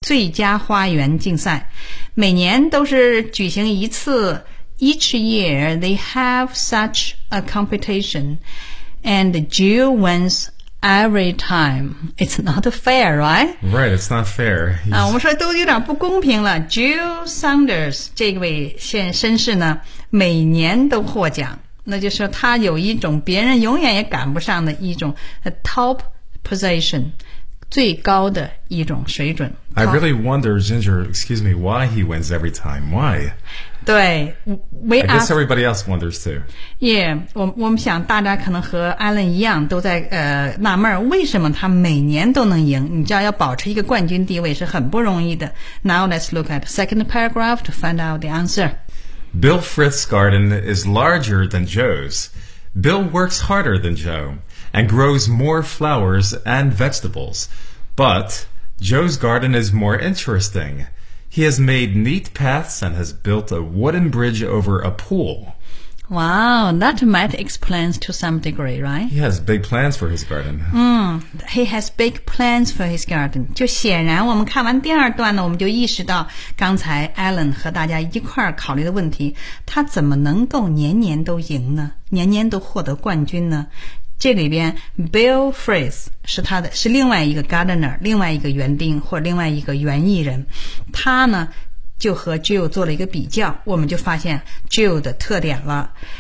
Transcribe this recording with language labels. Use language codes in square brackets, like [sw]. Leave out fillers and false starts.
[zh] 最佳花园竞赛，每年都是举行一次。 [en] Each year they have such a competition, and Jill wins every time. It's not fair, right? Right, it's not fair. [zh] 啊，我们说都有点不公平了。 Jill Saunders 这位先绅士呢，每年都获奖。那就是他有一种别人永远也赶不上的一种 [en] top position， [zh] 最高的一种水准。 [en] I really wonder, Ginger, excuse me, why he wins every time. Why? [zh] 对 [en] we I guess everybody else wonders too. [zh] Yeah, 我们想大家可能和 Alan 一样都在纳闷为什么他每年都能赢。你知道要保持一个冠军地位是很不容易的。 [en] Now let's look at the second paragraph to find out the answer. Bill Frith's garden is larger than Joe's. Bill works harder than Joe and grows more flowers and vegetables. But Joe's garden is more interesting. He has made neat paths and has built a wooden bridge over a pool. Wow, that might explain to some degree, right? He has big plans for his garden. He has big plans for his garden. [zh] 就显然我们看完第二段呢，我们就意识到刚才 Alan 和大家一块儿考虑的问题，他怎么能够年年都赢呢？年年都获得冠军呢？这里边 Bill Frith 是他的，是另外一个 gardener， 另外一个园丁或另外一个园艺人，他呢就和 Jill 做了一个比较，我们就发现 Jill 的特点了。